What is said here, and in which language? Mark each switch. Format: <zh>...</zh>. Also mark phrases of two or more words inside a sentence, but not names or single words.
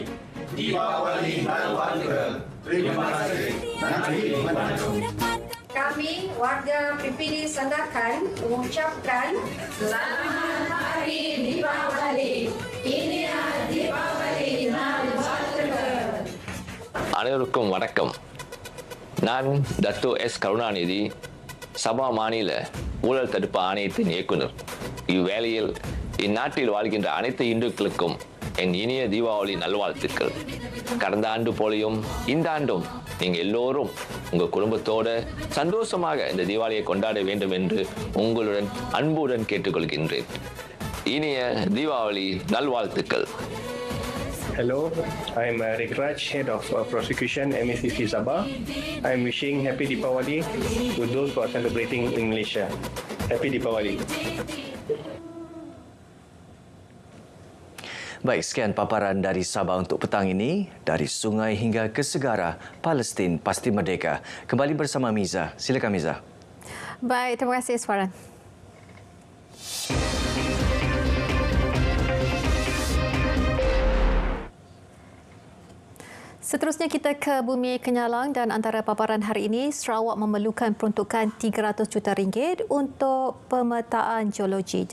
<ms>Deepavali dan Warga. Terima kasih. Terima kasih. Kami warga PPD Sandakan mengucapkan selamat Hari Deepavali. Inilah Deepavali dan Warga.</ms> <ta>அனைவருக்கும் வணக்கம். நான் டத்து எஸ் கருணாநிதி, சபா மாநில ஊழல் தடுப்பு ஆணையத்தின் இயக்குனர். இவ்வேளையில் இந்நாட்டில் வாழ்கின்ற அனைத்து இந்துக்களுக்கும் என் இனிய தீபாவளி நல்வாழ்த்துக்கள். கடந்த ஆண்டு போலையும் இந்த ஆண்டும் நீங்கள் எல்லோரும் உங்கள் குடும்பத்தோடு சந்தோஷமாக இந்த தீபாவளியை கொண்டாட வேண்டும் என்று உங்களுடன் அன்புடன் கேட்டுக்கொள்கின்றேன். இனிய தீபாவளி நல்வாழ்த்துக்கள்.</ta> <en>Hello, I'm Rick Raj, Head of Prosecution, MSCC Sabah. I'm wishing Happy Deepawali to those who are celebrating in Malaysia. Happy Deepawali.</en> <ms>Baik, sekian paparan dari Sabah untuk petang ini. Dari sungai hingga ke segara, Palestin pasti merdeka. Kembali bersama Miza. Silakan Miza. Baik, terima kasih Iswaran. Seterusnya kita ke Bumi Kenyalang dan antara paparan hari ini, Sarawak memerlukan peruntukan RM300 juta untuk pemetaan geologi.</ms>